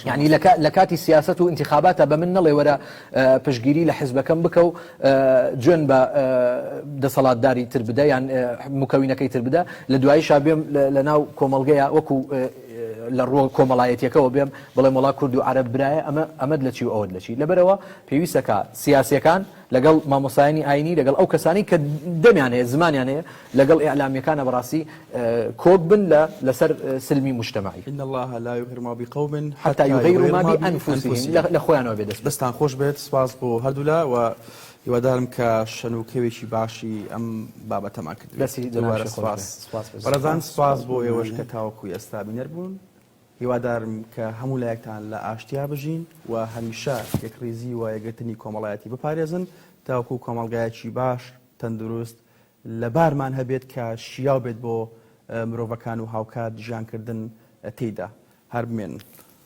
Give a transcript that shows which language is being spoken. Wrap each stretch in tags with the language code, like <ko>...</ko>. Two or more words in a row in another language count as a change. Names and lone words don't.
<ckb>یعنی لە کاتی سیاست و انتخاباتە بە من نەڵێ وەرە پشگیری لە حیزبەکەم بکە و جوێن بە دەسەڵاتداری تر بدە یان مکەوینەکەی تر بدە لە دواییشا بێم لە ناو کۆمەڵگەیە وەکو لە ڕۆ کۆمەڵایەتیەکەەوە بێم بڵێم وڵا کورد و عەرەب برایە ئەمەد لە چی و ئەوەت لە چی لەبەرەوە پێویستەکە سیاسیەکان لەگەڵ مامۆسایانی ئاینی لەگەڵ ئەو کەسانی کە دەمیان هەیە زمانیان هەیە لەگەڵ ئیعلامیەکانە بەڕاستی کۆک بن لەسەر سلمی مجتمعی</ckb> <ar>إن الله لا يغير ما بقوم حتى يغيروا ما بأنفسهم</ar> <ckb>لخوانەوە بێدەست دەستان خۆش بێت سپاس بۆ هەردوولا و هیوادارم کە شەنوکەوێکی باشی ئەم بابەتەمان کرد بەڕێزان سپاس بۆ ئێوەش کە تاوەکو ئێستا بینەر بوون هیوادارم کە هەموو لایەکتان لە ئاشتیا بژین و هەمیشە یەکڕێزی و یەکگرتنی کۆمەڵایەتی بپارێزن تاوەکو کۆمەڵگایەکی باش تەندروست لە بارمان هەبێت کە شیاو بێت بۆ مرۆڤەکان و هاوکات ژیانکردن تێیدا هەر بمێنن</ckb>